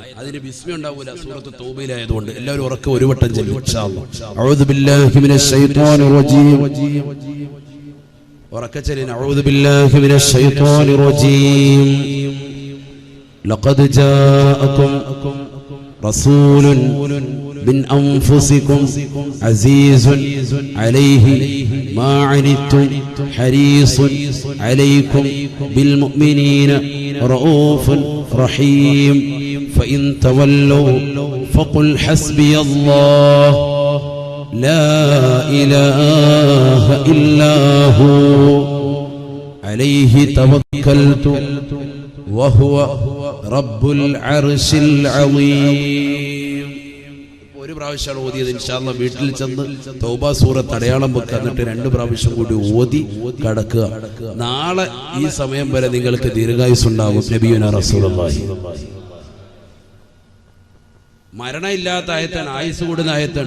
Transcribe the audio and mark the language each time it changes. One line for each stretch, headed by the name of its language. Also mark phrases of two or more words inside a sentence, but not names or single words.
Malayalam: അതിന് ബിസ്മി ഉണ്ടാവൂല, സൂറത്ത് തൗബയിലായതുകൊണ്ട്. എല്ലാവരും ഉറക്കെ ഒരു വട്ടം ചൊല്ലും
Arabic: إن شاء الله. أعوذ بالله من الشيطان الرجيم.
Malayalam: ഉറക്കെ ചൊല്ലിന
Arabic: أعوذ بالله من الشيطان الرجيم. لقد جاءكم رسول من أنفسكم عزيز عليه ما عنتم حريص عليكم بالمؤمنين رؤوف رحيم فإن تولوا فقل حسبي الله لا إله إلا هو عليه توكلت وهو رب العرش العظيم.
Malayalam: ഒരു പ്രാവശ്യമാണ് ഓതിയത്.
Arabic: إن شاء الله
Malayalam: വീട്ടിൽ ചെന്ന് തൗബ സൂറത്ത് അടയാളം വെക്കുക, എന്നിട്ട് 2 പ്രാവശ്യം കൂടി ഓതി കടക്കുക. നാളെ ഈ സമയം വരെ നിങ്ങൾക്ക് ദീർഘായുസ്സുണ്ടാകും.
Arabic: نبينا رسول الله.
Malayalam: മരണമില്ലാത്ത ആയത്താണ്, ആയുസ് കൂടുന്ന ആയത്താണ്.